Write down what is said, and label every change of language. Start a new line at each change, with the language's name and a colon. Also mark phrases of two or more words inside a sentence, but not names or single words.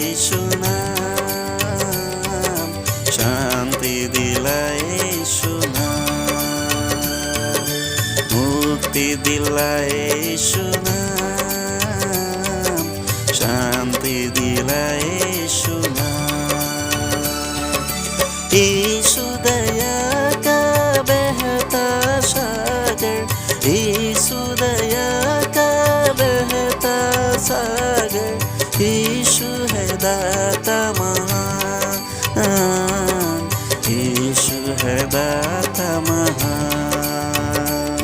Assamese: সুনাম, শান্তি দিলায় সুনাম। মুক্তি দিলায় সুনাম, শান্তি দিলায় সুনাম।
Hindi: यीशु दया का बहता सागर, यीशु दया का बहता सागर, यीशु है दाता महान, यीशु है दाता महान।